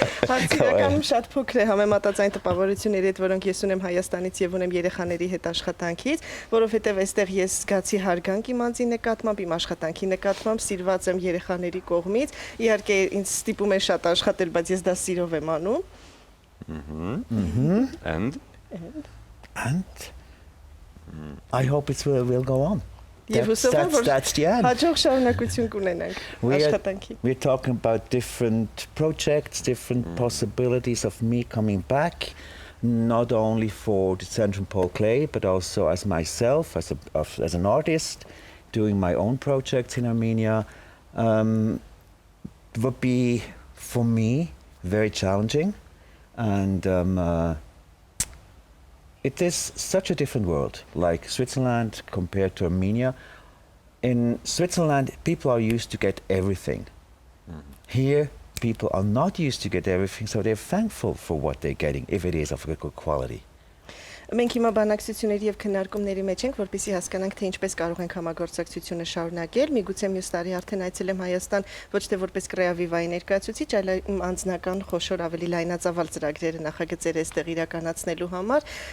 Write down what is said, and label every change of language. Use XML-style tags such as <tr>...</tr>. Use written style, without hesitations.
<hy>Հարցերականում շատ փոքր է համեմատած այն տպավորությունների հետ, որոնք ես ունեմ Հայաստանից եւ ունեմ երեխաների հետ աշխատանքից, որովհետեւ այստեղ ես զգացի հարգանք իմ անձի նկատմամբ, իմ աշխատանքի նկատմամբ, սիրված եմ երեխաների կողմից։ Իհարկե ինձ ստիպում է շատ աշխատել, բայց ես դա սիրով եմ անում։</hy> <en>And I hope it will go on. That's the end.</en> <hy>Հաջող շարունակություն կունենանք աշխատանքի։</hy> <en>We're talking about different projects, different possibilities of me coming back, not only for the Central Paul Clay, but also as myself, as an artist, doing my own projects in Armenia. Would be, for me, very challenging. And it is such a different world, like Switzerland compared to Armenia. In Switzerland, people are used to get everything. Here, people are not used to get everything, so they're thankful for what they're getting, if it is of a good quality.</en> <hy>Մենք հիմա բանակցությունների եւ քննարկումների մեջ ենք, որպեսզի հասկանանք, թե ինչպես կարող ենք համագործակցությունը շարունակել։ Միգուցե մյուս տարի արդեն այցելեմ Հայաստան ոչ թե որպես Կրեավիվայի ներկայացուցիչ, այլ անձնական խոշոր ավելի լայնածավալ ծրագրերը նախագծեր այստեղ իրականացնելու համար։</hy>